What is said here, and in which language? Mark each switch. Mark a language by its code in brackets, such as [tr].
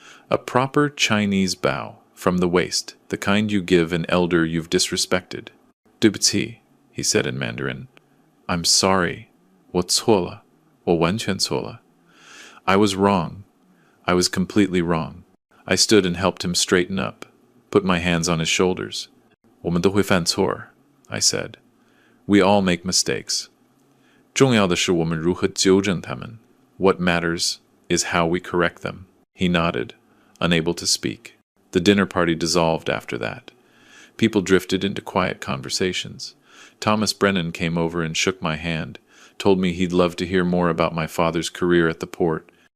[en] A proper Chinese bow, from the waist, the kind you give an elder you've disrespected. [zh] "对不起," [en] he said in Mandarin. "I'm sorry. [zh] 我错了,我完全错了." [en] I was wrong. I was completely wrong. I stood and helped him straighten up, put my hands on his shoulders. [zh] 我们都会犯错, [en] I said. We all make mistakes. [zh] 重要的是我们如何纠正它们. [en] What matters is how we correct them. He nodded, unable to speak. The dinner party dissolved after that. People drifted into quiet conversations. Thomas Brennan came over and shook my hand, told me he'd love to hear more about my father's career at the port.